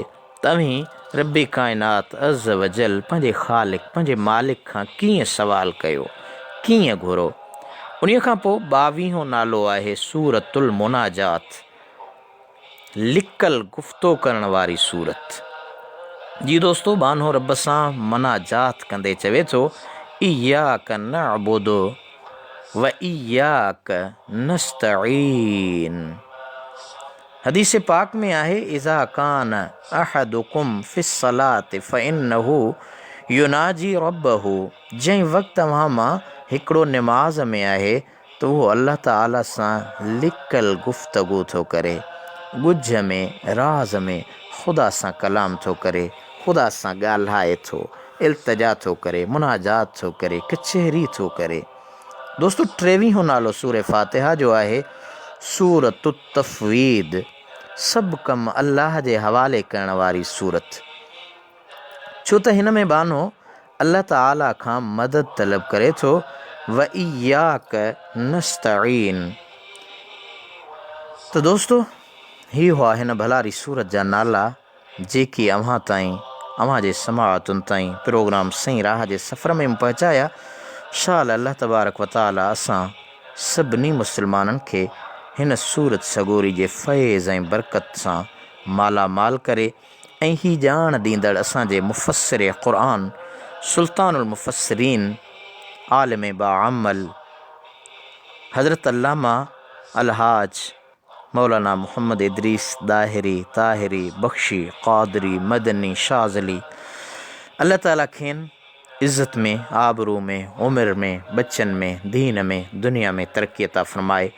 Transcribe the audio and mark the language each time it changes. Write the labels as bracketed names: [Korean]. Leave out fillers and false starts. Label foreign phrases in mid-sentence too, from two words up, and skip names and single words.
[Sindhi] तव्हीं रब्बी काइनात [Arabic] عز وجل [Sindhi] पंहिंजे ख़ालिक, पंहिंजे मालिक खां कीअं सवाल कयो, कीअं घुरो। उन्हीअ खां पोइ 22हों नालो आहे सूरतुल मुनाजात, लिकल गुफ़्तो करण वारी सूरत। जी दोस्तों, बानो रब सां मनाजात कंदे चवे थो [Arabic] إياك نعبد وإياك نستعين. [Sindhi] हदीस पाक में आहे [Arabic] إذا كان أحدكم في الصلاة فإنه يناجي ربه. [Sindhi] जंहिं वक़्तु तव्हां मां हिकिड़ो निमाज़ में आहे त उहो अल्लाह ताला सां लिकल गुफ़्तगू थो करे, ॻुझ में राज़ में ख़ुदा सां कलाम थो करे, ख़ुदा सां ॻाल्हाए थो, इल्तिजा थो करे, मुनाजात थो करे, कचहरी थो करे। दोस्तों, 23हों नालो सूरह फ़ातिहा जो आहे सूरत तफ़वीद, सभु कम अल्लाह जे हवाले करण वारी सूरत। छो त हिन में बानो अल्लाह ताला खां मदद तलब करे थो [Arabic] وإياك نستعين. [Sindhi] तो दोस्तों, ही हुआ हिन भलारी सूरत जा नाला जेकी अव्हां ताईं, अव्हां जे समाअतुनि ताईं प्रोग्राम सही राह जे सफ़र में पहुचाया। शाल अल्लाह तबारक व तआला असां सभिनी मुस्लमाननि खे हिन सूरत सगोरी जे फैज़ ऐं बरकत सां मालामाल करे ऐं ही ॼाण ॾींदड़ असांजे मुफ़स्सिर क़ुरान सुल्तानुल मुफ़स्सिरीन आलिम बाअमल हज़रत अल्लामा अलहाज मौलाना मोहम्मद इदरीस दाहिरी ताहिरी बख्शी क़ादरी मदनी शाज़ली, अल्लाह ताला खेनि इज़्ज़त में, आबरू में, उमिरि में, बचनि में, दीन में, दुनिया में तरक़ी अता फ़रमाए।